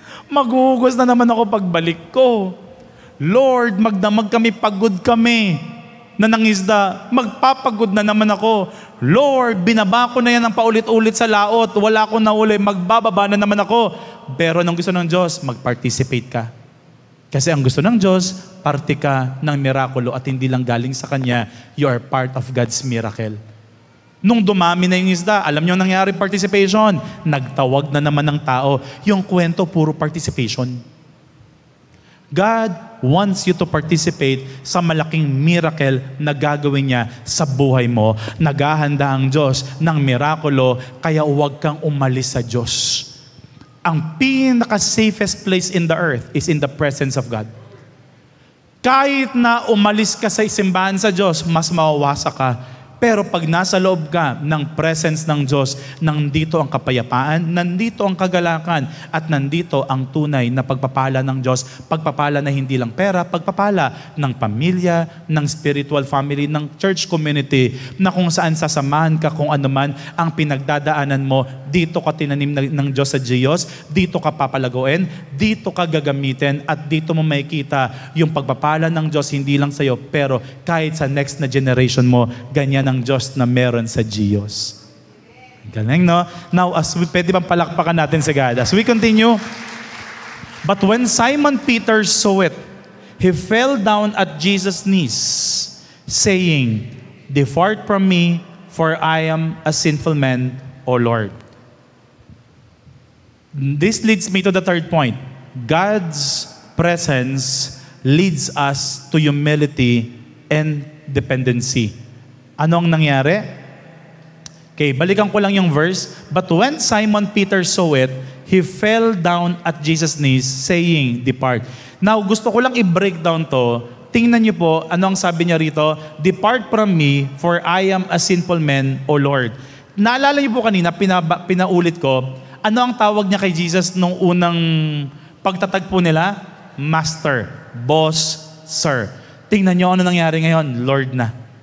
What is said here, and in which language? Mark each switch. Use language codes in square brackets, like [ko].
[tl] Maghuhugas na naman ako pagbalik ko. Lord, magdamag kami, pagod kami na nangisda. Magpapagod na naman ako. Lord, binaba ko na yan ng paulit-ulit sa laot. Wala ko na uli. Magbababa na naman ako. Pero anong gusto ng Diyos? Mag-participate ka. Kasi ang gusto ng Diyos, parte ka ng mirakulo at hindi lang galing sa Kanya. [en] You are part of God's miracle. [tl] Nung dumami na yung isda, alam niyo nangyari participation. Nagtawag na naman ng tao. Yung kwento, puro participation. [en] God wants you to participate [tl] sa malaking miracle na gagawin niya sa buhay mo. Naghahanda ang Diyos ng mirakulo, kaya huwag kang umalis sa Diyos. Ang pinaka-safest [en] place in the earth is in the presence of God. [tl] Kahit na umalis ka sa simbahan sa Diyos, mas mawawasa ka. Pero pag nasa loob ka ng presence ng Diyos, nandito ang kapayapaan, nandito ang kagalakan, at nandito ang tunay na pagpapala ng Diyos. Pagpapala na hindi lang pera, pagpapala ng pamilya, ng spiritual family, ng church community, na kung saan sasamahan ka kung ano man ang pinagdadaanan mo, dito ka tinanim ng Diyos sa Diyos, dito ka papalaguin, dito ka gagamitin, at dito mo makikita yung pagpapala ng Diyos hindi lang sa'yo, pero kahit sa next na generation mo, ganyan ang Diyos na meron sa Diyos. Galing, no? Now, pwede bang palakpakan natin si God? [en] As we continue, but when Simon Peter saw it, he fell down at Jesus' knees, saying, "Depart from me, for I am a sinful man, O Lord." This leads me to the third point. God's presence leads us to humility and dependency. [tl] Ano ang nangyari? [en] Okay, [tl] balikan ko lang yung verse. [en] But when Simon Peter saw it, he fell down at Jesus' knees, saying, "Depart." [tl] Now, gusto ko lang i-break down to. Tingnan niyo po, ano ang sabi niya rito? [en] "Depart from me, for I am a sinful man, O Lord." [tl] Naalala niyo po kanina, pinaulit ko, ano ang tawag niya kay Jesus nung unang pagtatagpo nila? Master, boss, sir. Tingnan niyo ano nangyari ngayon, Lord na.